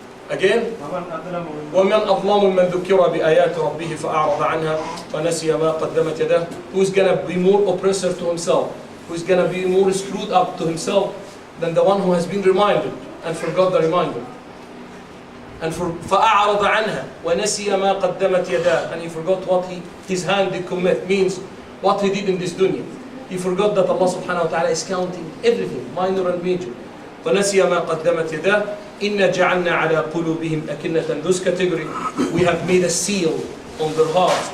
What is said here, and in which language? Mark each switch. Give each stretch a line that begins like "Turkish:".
Arabic: Again, وَمَنْ أَظْلَمُ مَنْ ذُكِّرَ بِآيَاتِ رَبِّهِ فَأَعْرَضَ عَنْهَا وَنَسِيَ مَا قَدَّمَتْ يَدَاهُ.
English: Who's going to be more oppressor to himself? Who's going to be more screwed up to himself than the one who has been reminded and forgot the reminder?
Arabic: And فَأَعْرَضَ عَنْهَا وَنَسِيَ مَا قَدَّمَتْ يَدَاهُ.
English: And he forgot what his hand did commit, means what he did in this dunya. He forgot that Allah subhanahu wa ta'ala is counting everything, minor and major.
Arabic: وَنَسِيَ مَا قَدَّمَتْ يَدَاهُ إِنَّا جَعَلْنَا عَلَىٰ قُلُوبِهِمْ أَكِنَّةً.
English: Those category, we have made a seal on their hearts.